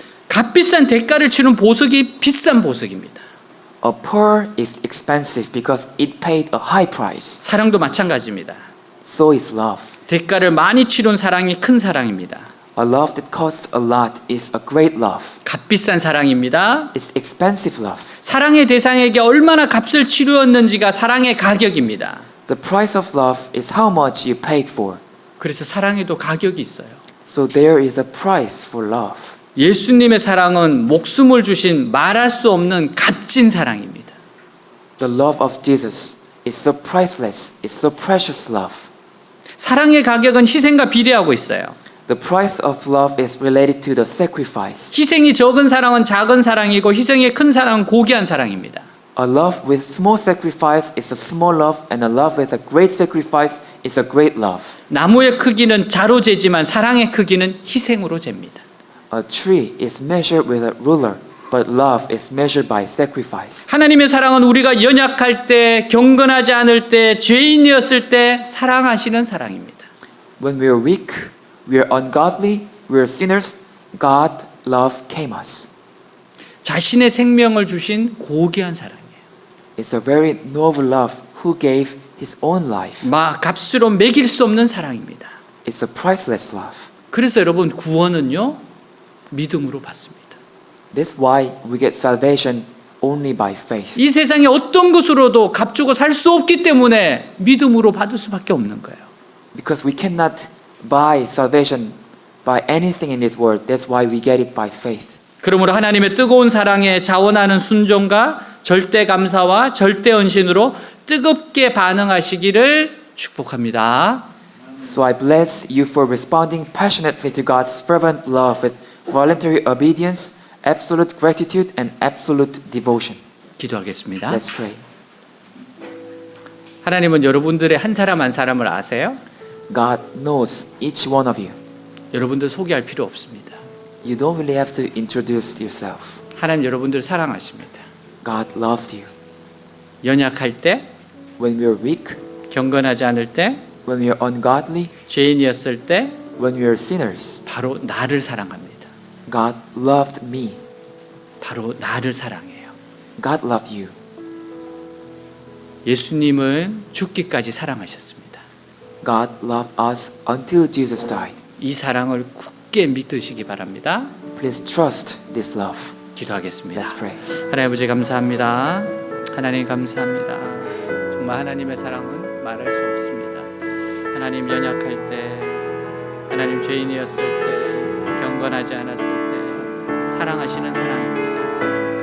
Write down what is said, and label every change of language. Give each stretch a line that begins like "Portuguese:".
Korean: 값비싼 대가를 치른 보석이 비싼 보석입니다.
English: A pearl is expensive because it paid a high price.
Korean: 사랑도 마찬가지입니다.
English: So is love.
Korean: 대가를 많이 치른 사랑이 큰 사랑입니다.
English: A love that costs a lot is a great love.
Korean: 값비싼 사랑입니다.
English: It's expensive love.
Korean: 사랑의 대상에게 얼마나 값을 치루었는지가 사랑의 가격입니다.
English: The price of love is how much you paid for.
Korean: 그래서 사랑에도 가격이 있어요.
English: So there is a price for love.
Korean: 예수님의 사랑은 목숨을 주신 말할 수 없는 값진 사랑입니다.
English: The love of Jesus is so priceless. It's so precious love.
Korean: 사랑의 가격은 희생과 비례하고 있어요.
English: The price of love is related to the sacrifice.
Korean: 희생이 적은 사랑은 작은 사랑이고 희생이 큰 사랑은 고귀한 사랑입니다.
English: A love with small sacrifice is a small love, and a love with a great sacrifice is a great love.
Korean: 나무의 크기는 자로 재지만 사랑의 크기는 희생으로 잽니다.
English: A tree is measured with a ruler, but love is measured by sacrifice.
Korean: 하나님의 사랑은 우리가 연약할 때, 경건하지 않을 때, 죄인이었을 때 사랑하시는 사랑입니다.
English: When we are weak, we are ungodly, we are sinners, God love came us.
Korean: 자신의 생명을 주신 고귀한 사랑이에요.
English: It's a very noble love who gave his own life.
Korean: 값으로 매길 수 없는 사랑입니다.
English: It's a priceless love.
Korean: 그래서 여러분 구원은요 믿음으로 받습니다.
English: That's why we get salvation only by faith.
Korean: 이 세상에 어떤 것으로도 값주고 살 수 없기 때문에 믿음으로 받을 수밖에 없는 거예요.
English: Because we cannot buy salvation by anything in this world. That's why we get it by faith.
Korean: 그러므로 하나님의 뜨거운 사랑에 자원하는 순종과 절대 감사와 절대 헌신으로 뜨겁게 반응하시기를 축복합니다.
English: So I bless you for responding passionately to God's fervent love with voluntary obedience, absolute gratitude, and absolute devotion.
Korean: 기도하겠습니다.
English: Let's pray.
Korean: 하나님은 여러분들의 한 사람 한 사람을 아세요?
English: God knows each one of you.
Korean: 여러분들 소개할 필요 없습니다.
English: You don't really have to introduce yourself.
Korean: 하나님 여러분들 사랑하십니다.
English: God loves you.
Korean: 연약할 때,
English: When we are weak,
Korean: 경건하지 않을 때,
English: when we are ungodly,
Korean: 죄인이었을 때
English: when we are sinners,
Korean: 바로 나를 사랑합니다.
English: God loved me.
Korean: 바로 나를 사랑해요.
English: God loved you.
Korean: 예수님은 죽기까지 사랑하셨습니다.
English: God loved us until Jesus died.
Korean: 이 사랑을 굳게 믿으시기 바랍니다.
English: Please trust this love.
Korean: 기도하겠습니다.
English: Let's pray.
Korean: 하나님 아버지 감사합니다. 하나님 감사합니다. 정말 하나님의 사랑은 말할 수 없습니다. 하나님 연약할 때, 하나님 죄인이었을 때, 경건하지 않았을 때 사랑하시는 사랑입니다.